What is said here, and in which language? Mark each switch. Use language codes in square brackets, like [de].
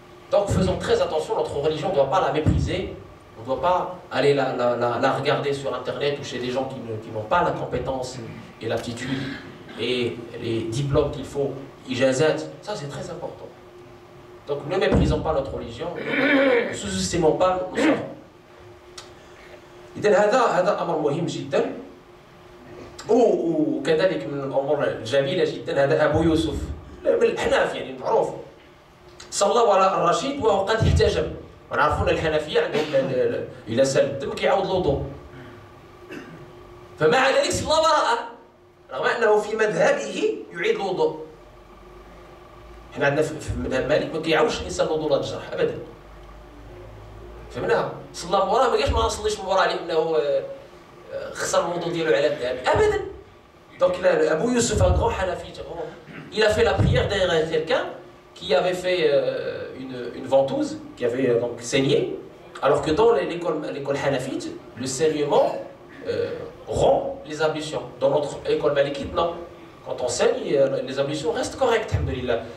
[fr] Donc faisons très attention, notre religion ne doit pas la mépriser, on ne doit pas aller la regarder sur internet ou chez des gens qui n'ont pas la compétence et l'aptitude et les diplômes qu'il faut, ijazat, ça c'est très important. Donc ne méprisons pas notre religion, ne sous-estimons pas nos savants. [ar] إذن هذا أمر مهم جدا وكذلك من الأمور الجميلة جدا هذا أبو يوسف من الأحناف يعني معروف صلى وراء الرشيد وهو قد احتجب. ونعرفون الحنفية عندهم إلى سال الدم كيعاود الوضوء. فمع ذلك صلى وراءه رغم أنه في مذهبه يعيد الوضوء. احنا عندنا في مذهب مالك ما كيعاودش الإنسان الوضوء للجرح أبدا. فهمناها؟ صلى وراه ما قالش ما نصليش من وراه لأنه خسر الوضوء ديالو على الذهب أبدا. [fr] Donc Abu Yusuf, un grand Hanafi, il a fait la prière derrière quelqu'un qui avait fait une ventouse, qui avait donc saigné, alors que dans l'école hanafite, le saignement rompt les ablutions. Dans notre école malikite, non. Quand on saigne, les ablutions restent correctes, alhamdoulilah.